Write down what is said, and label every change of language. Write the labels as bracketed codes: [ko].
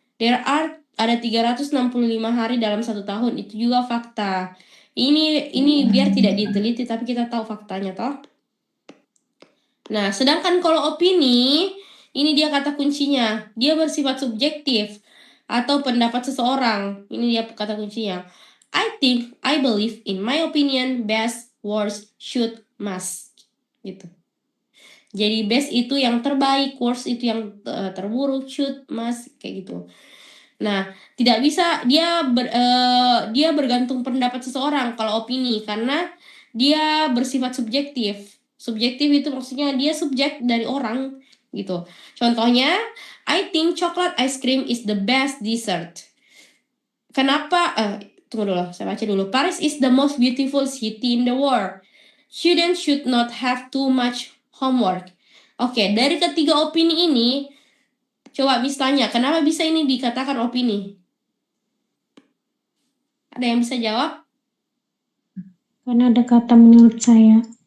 [id] Ada 365 hari dalam satu tahun, itu juga fakta. Ini biar tidak diteliti tapi kita tahu faktanya toh. Nah, sedangkan kalau opini, ini dia kata kuncinya. Dia bersifat subjektif atau pendapat seseorang. Ini dia kata kuncinya. [en] I think, I believe, in my opinion, best, worst, should, must. [id] Gitu. Jadi best itu yang terbaik, worst itu yang terburuk, should, must, kayak gitu. Nah, tidak bisa dia bergantung pendapat seseorang kalau opini karena dia bersifat subjektif. Subjektif itu maksudnya dia subjek dari orang gitu. Contohnya, [en] I think chocolate ice cream is the best dessert. [id] Kenapa? Tunggu dulu, saya baca dulu. [en] Paris is the most beautiful city in the world. Students should not have too much homework. [id] Oke, dari ketiga opini ini, coba Miss tanya, kenapa bisa ini dikatakan opini? Ada yang bisa jawab? Karena ada kata menurut saya.